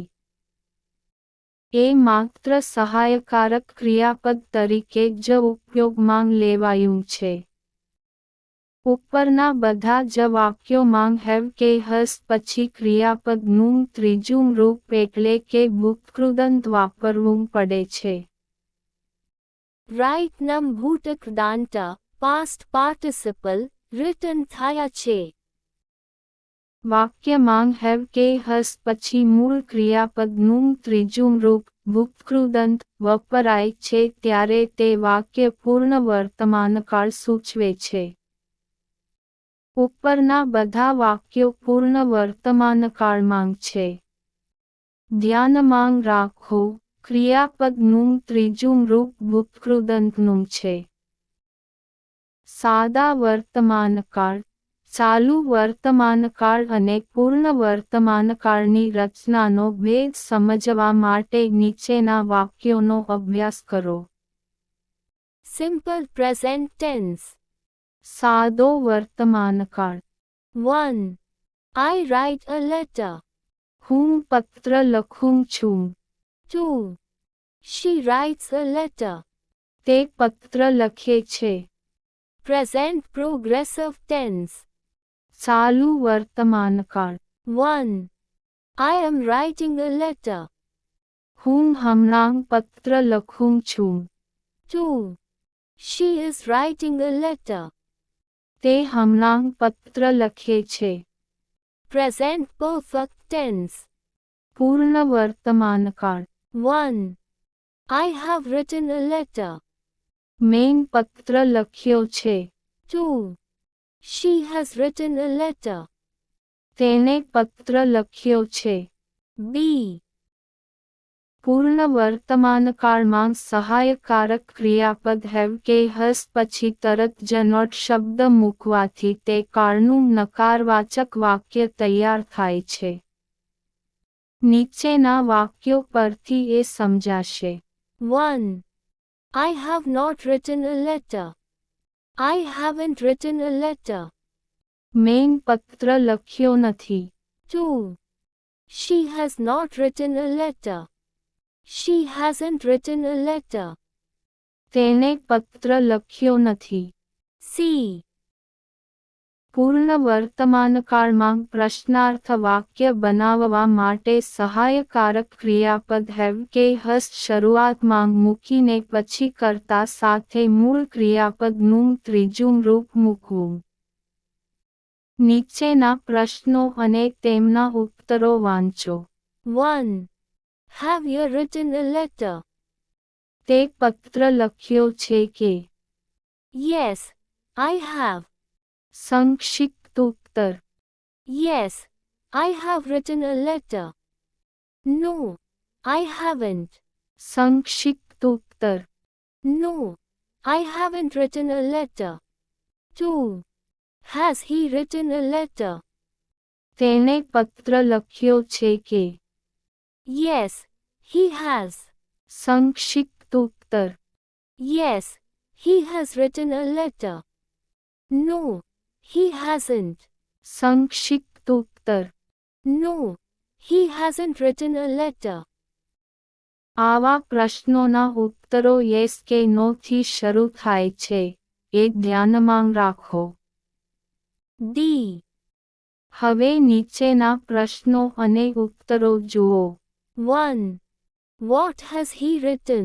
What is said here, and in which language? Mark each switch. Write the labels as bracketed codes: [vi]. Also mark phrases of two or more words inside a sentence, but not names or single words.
[gu] એ માત્ર સહાયકારક ક્રિયાપદ તરીકે જ ઉપયોગમાં લેવાયું છે. ઉપરના બધા જ વાક્યોમાં હેવ કે હસ પછી ક્રિયાપદનું ત્રીજું રૂપ એટલે કે ભૂતકૃદંત વાપરવું પડે છે. Right nam ભૂતકૃદાંત [en] past participle written [gu] થયા છે. વાક્યમાં હેવ કે હસ પછી મૂળ ક્રિયાપદનું ત્રીજું રૂપ ભૂતકૃદંત વપરાય છે ત્યારે તે વાક્ય પૂર્ણ વર્તમાનકાળ સૂચવે છે. ઉપરના બધા વાક્યો પૂર્ણ વર્તમાનકાળમાં છે. ધ્યાનમાં રાખો, ક્રિયાપદનું ત્રીજું રૂપ ભૂતકૃદંતનું છે. સાદા વર્તમાનકાળ, ચાલુ વર્તમાનકાળ અને પૂર્ણ વર્તમાનકાળની રચનાનો ભેદ સમજવા માટે નીચેના વાક્યોનો અભ્યાસ કરો. [en] Simple present tense. [gu] સાદો વર્તમાનકાળ. 1. [en] I write a letter. [gu] હું પત્ર લખું છું. 2. [en] She writes a letter. [gu] તે પત્ર લખે છે. [en] Present progressive tense. [gu] ચાલુ વર્તમાનકાળ. 1. [en] I am writing a letter. [gu] હું હમણાં પત્ર લખું છું. 2. [en] She is writing a letter. [gu] તે હમણાં પત્ર લખે છે. [en] Present perfect tense. [gu] પૂર્ણ વર્તમાનકાળ. 1. [en] I have written a letter. [gu] મેં પત્ર લખ્યો છે. 2. [en] She has written a letter. [gu] તેને પત્ર લખ્યો છે. B. પૂર્ણ વર્તમાનકાળમાં સહાયકારક ક્રિયાપદ હેવ કે હસ પછી તરત જ નોટ શબ્દ મૂકવાથી તે કાળનું નકારવાચક વાક્ય તૈયાર થાય છે. નીચેના વાક્યો પરથી એ સમજાશે. 1. [en] I have not written a letter. I haven't written a letter. [gu] મેં પત્ર લખ્યો નથી. 2. [en] She has not written a letter. She hasn't written a letter. [gu] તેને પત્ર લખ્યો નથી. C. પૂર્ણ વર્તમાનકાળમાં પ્રશ્નાર્થ વાક્ય બનાવવા માટે સહાયકારક ક્રિયાપદ હેવ કે હસ શરૂઆતમાં મૂકીને પછી કર્તા સાથે મૂળ ક્રિયાપદનું ત્રીજું રૂપ મૂકવું. નીચેના પ્રશ્નો અને તેમના ઉત્તરો વાંચો. 1. [en] Have you written a letter? [gu] તે પત્ર લખ્યો છે કે? [en] Yes, I have. [gu] સંક્ષિપ્ત ઉત્તર. [en] Yes, I have written a letter. No, I haven't. [gu] સંક્ષિપ્ત ઉત્તર. [en] No, I haven't written a letter. 2. Has he written a letter? [gu] તેણે પત્ર લખ્યો છે કે? [en] Yes, he has. [gu] સંક્ષિપ્ત ઉત્તર. [en] Yes, he has written a letter. No, he hasn't. [gu] સંક્ષિપ્ત ઉત્તર. [en] No, he hasn't written a letter. [gu] આવા પ્રશ્નોના ઉત્તરો યસ કે નો થી શરૂ થાય છે, એ ધ્યાનમાં રાખો. D. હવે નીચેના પ્રશ્નો અને ઉત્તરો જુઓ. 1. [en] What has he written?